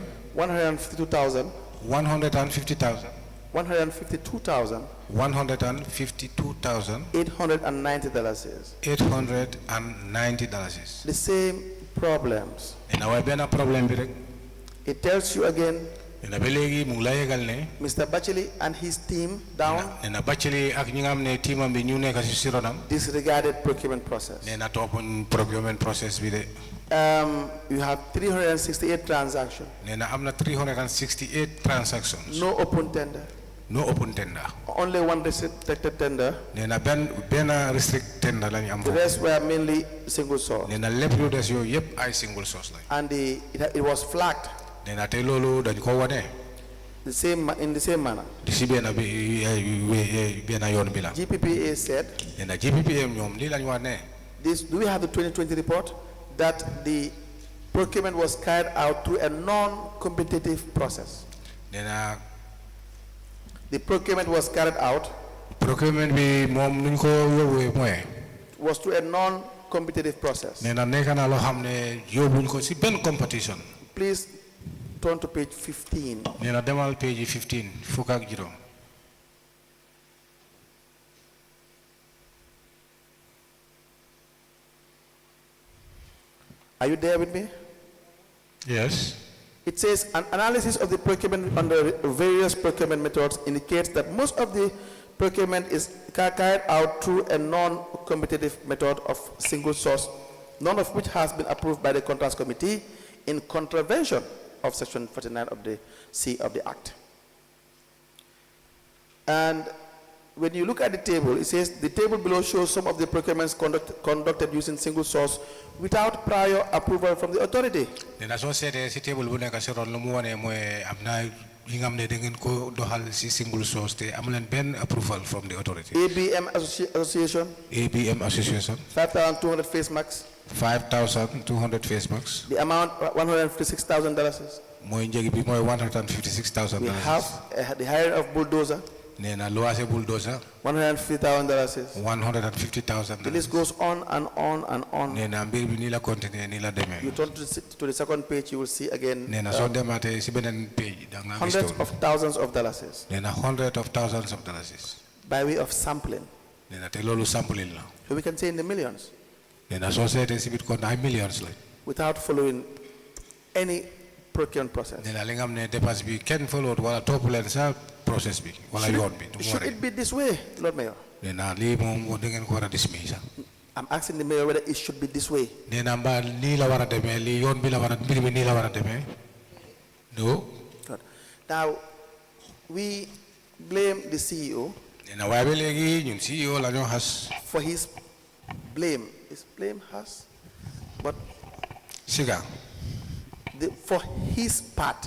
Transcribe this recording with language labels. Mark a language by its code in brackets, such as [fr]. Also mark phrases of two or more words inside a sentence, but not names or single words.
[en] 152,000. 150,000. 152,000. 152,000. $890. $890. The same problems. And our problem. It tells you again. [wo] nena belegi mu la yegal ne [en] Mr. Batchily and his team down [wo] nena Batchily ak ñi nga xamne teamam bi ñu nekk ci ronam [en] disregarded procurement process. [wo] nena topuñ [en] procurement process [wo] bi de [en] You have 368 transactions. [wo] nena amna 368 transactions [en] No open tender. no open tender Only one restricted tender. [wo] nena ben restrict tender lañ am [en] The rest were mainly single source. [wo] nena lepp lu dess yoy yep ay [en] single source [wo] lañ [en] And it was flagged [wo] nena te lolu dañ ko woné [en] in the same manner. [wo] di ci bena bi bena yoon bi la [en] GPPA said, [wo] nena GPPM ñom li lañ wax ne [en] do we have the 2020 report? That the procurement was carried out through a non-competitive process. [wo] nena [en] The procurement was carried out [wo] procurement bi mom nuñ ko yobé moy [en] was through a non-competitive process. [wo] nena nekk na lo xamne yobuñ ko ci ben competition [en] Please turn to page 15. [wo] nena demal page 15 fuk ak juroom [en] Are you there with me? yes It says an analysis of the procurement under various procurement methods indicates that most of the procurement is carried out through a non-competitive method of single source, none of which has been approved by the Contracts Committee in contravention of Section 49 of the C of the Act. And when you look at the table, it says the table below shows some of the procurements conducted using single source without prior approval from the authority. [wo] nena so sété ci table bu nekk ci ron lu mu wone moy amna yi nga xamne da ngeen ko doxal ci [en] single source [wo] te amulen ben [en] approval from the authority ABM Association, ABM Association 5,200 face masks, 5200 face masks the amount $156,000. [wo] moy njëg bi moy $156,000 [en] We have the hiring of bulldozer, [wo] nena loase bulldozer [en] $150,000. $150,000 The list goes on and on and on. [wo] nena mbir bi ni la continuer ni la démé [en] You turn to the second page, you will see again [wo] nena so demate ci benen page da nga gis [en] hundreds of thousands of dollars [wo] nena [en] hundreds of thousands of dollars by way of sampling. [wo] nena te lolu sampling la [en] So we can say in the millions [wo] nena so sété ci bit kon ay millions la [en] without following any procurement process. [wo] nena li nga xamne dépense bi ken follow wala top len sa process bi wala yoon bi du [en] Should it be this way, Lord Mayor? [wo] nena li mom da ngeen ko wara dismiss [en] I'm asking the mayor whether it should be this way. [wo] nena mba ni la wara démé li yoon bi la wara mbir mi ni la wara démé no [en] Good. Now, we blame the CEO [wo] nena way ba légui ñun CEO la ñoo xass [en] for his blame. His blame has, but [wo] siga [en] for his part.